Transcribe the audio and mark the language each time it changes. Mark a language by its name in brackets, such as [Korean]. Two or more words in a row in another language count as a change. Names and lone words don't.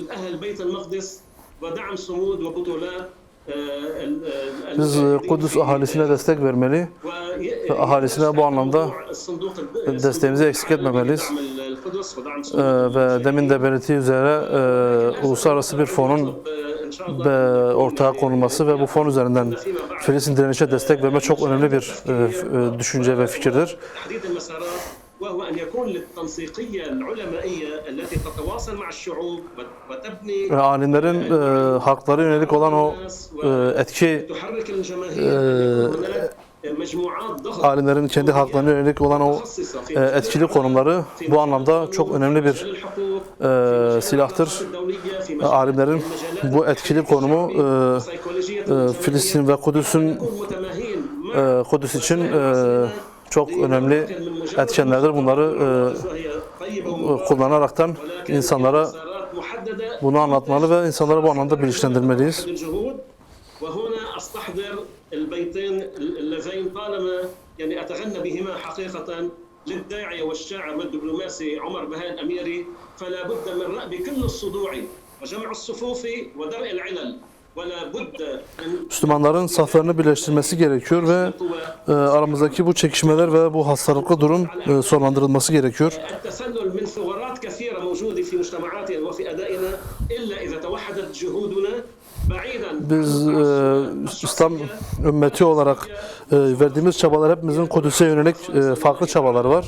[Turkish] Biz Kudüs ahalisine destek vermeli ve ahalisine bu anlamda desteğimizi eksik etmemeliyiz. Ve demin de belirttiği üzere uluslararası bir fonun ortaya konulması ve bu fon üzerinden Filistin direnişe destek verme çok önemli bir düşünce ve fikirdir. [Arabic] وهو أن يكون للتنسيقية العلمائية التي تتواصل مع الشعوب وتبني [Turkish] alimlerin hakları yönelik olan o etki alimlerin kendi haklarına yönelik olan o etkili konumları bu anlamda çok önemli bir silahtır. Alimlerin bu etkili konumu Filistin ve Kudüs için çok önemli etkenlerdir. Bunları kullanaraktan insanlara bunu anlatmalı ve insanlara bu anlamda bilinçlendirmeliyiz. [Arabic] وهنا أستحضر البيتين اللذين طالما يعني أتغنى بهما حقيقة للداعية والشاعر والدبلوماسي عمر بهاء الأميري فلا بد من رأب كل الصدوع وجمع الصفوف ودرء العلل. [Turkish] Müslümanların saflarını birleştirmesi gerekiyor ve aramızdaki bu çekişmeler ve bu hastalıklı durum sonlandırılması gerekiyor. Biz İslam ümmeti olarak verdiğimiz çabalar, hepimizin Kudüs'e yönelik farklı çabalar var.